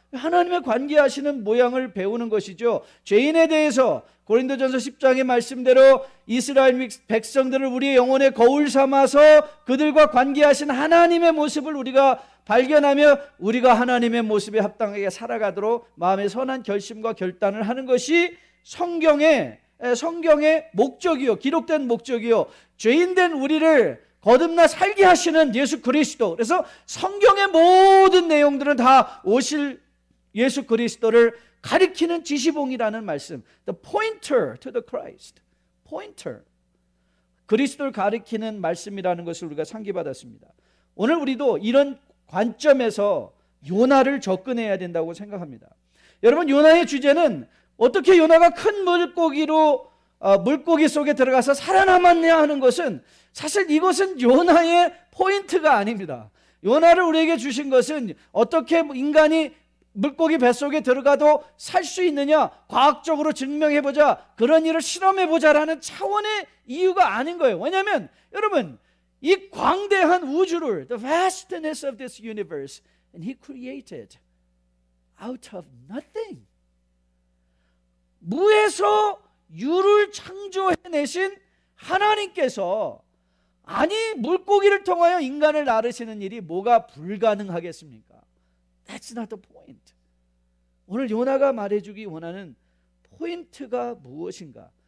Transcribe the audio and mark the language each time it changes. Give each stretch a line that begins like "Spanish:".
Korean: 하나님의 관계하시는 모양을 배우는 것이죠. 죄인에 대해서 고린도전서 10장의 말씀대로 이스라엘 백성들을 우리의 영혼의 거울 삼아서 그들과 관계하신 하나님의 모습을 우리가 발견하며 우리가 하나님의 모습에 합당하게 살아가도록 마음의 선한 결심과 결단을 하는 것이 성경의 목적이요, 기록된 목적이요, 죄인된 우리를 거듭나 살게 하시는 예수 그리스도. 그래서 성경의 모든 내용들은 다 오실 예수 그리스도를 가리키는 지시봉이라는 말씀.
English: The pointer to the Christ. pointer.
Korean: 그리스도를 가리키는 말씀이라는 것을 우리가 상기받았습니다. 오늘 우리도 이런 관점에서 요나를 접근해야 된다고 생각합니다. 여러분, 요나의 주제는 어떻게 요나가 큰 물고기 속에 들어가서 살아남았냐 하는 것은, 사실 이것은 요나의 포인트가 아닙니다. 요나를 우리에게 주신 것은 어떻게 인간이 물고기 뱃속에 들어가도 살 수 있느냐, 과학적으로 증명해보자, 그런 일을 실험해보자라는 차원의 이유가 아닌 거예요. 왜냐하면 여러분, 이 광대한 우주를,
English: the vastness of this universe, and he created out of nothing.
Korean: 무에서 유를 창조해내신 하나님께서, 아니 물고기를 통하여 인간을 나르시는 일이 뭐가 불가능하겠습니까?
English: That's not the point.
Korean: 오늘 요나가 말해주기 원하는 포인트가 무엇인가?